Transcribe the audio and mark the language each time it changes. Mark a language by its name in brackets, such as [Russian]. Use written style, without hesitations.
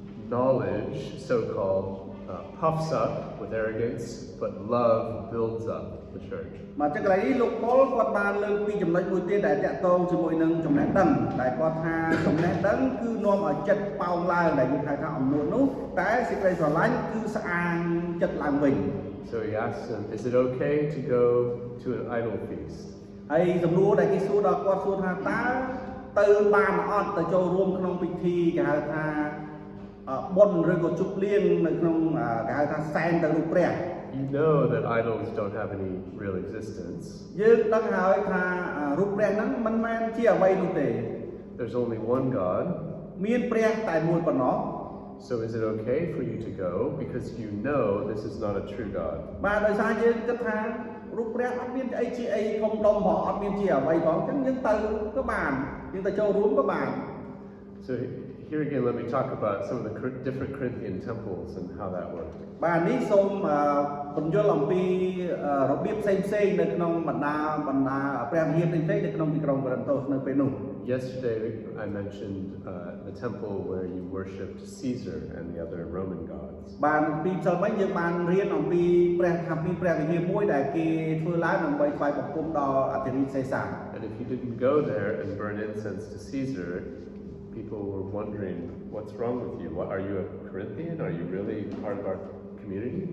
[English] Knowledge, so-called, puffs up with arrogance, but love builds up the church. [Khmer] មកចឹងកន្លែងនេះលោកប៉ុលគាត់បានលើកពីចំណុចមួយទៀតដែលតាក់ទងជាមួយនឹងចំណេះដឹងដែលគាត់ថាចំណេះដឹងគឺនាំឲ្យចិត្តប៉ោងឡើងដែលយើងហៅថាអំនួតនោះតែសេចក្តីស្រឡាញ់គឺស្អាងចិត្តឡើងវិញ [English] So he asks him, is it okay to go to an idol feast? [Khmer] ហើយសំណួរដែលគេសួរដល់គាត់សួរថាតើទៅបានអត់ទៅចូលរួមក្នុងពិធីគេហៅថាបុណ្យឬក៏ជប់លៀងនៅក្នុងគេហៅថាសែនទៅរូបព្រះ [English] You know that idols don't have any real existence. [Khmer] យើងដឹងហើយថារូបព្រះហ្នឹងមិនមែនជាអ្វីនោះទេ [English] There's only one God. [Khmer] មានព្រះតែមួយប៉ុណ្ណោះ [English] So is it okay for you to go because you know this is not a true God? [Khmer] បាទដោយសារយើងគិតថារូបព្រះអត់មានអីជាអីធំដុំផងអត់មានជាអ្វីផងអញ្ចឹងយើងទៅក៏បានយើងទៅចូលរួមក៏បាន [English] So here again, let me talk about some of the different Corinthian temples and how that worked. [Khmer] បាទនេះសូមបញ្យល់អំពីរបៀបផ្សេងៗនៅក្នុងបណ្ដាព្រះវិហារផ្សេងៗនៅក្នុងទីក្រុងកូរិនតូសនៅពេលនោះ [English] Yesterday I mentioned the temple where you worshipped Caesar and the other Roman gods. [Khmer] បាទពីផ្សេងៗយើងបានរៀនអំពីព្រះវិហារមួយដែលគេធ្វើឡើងដើម្បីថ្វាយបង្គំដល់អធិរាជសេសា [English] And if you didn't go there and burn incense to Caesar, people were wondering, what's wrong with you? What, are you a Corinthian? Are you really part of our community?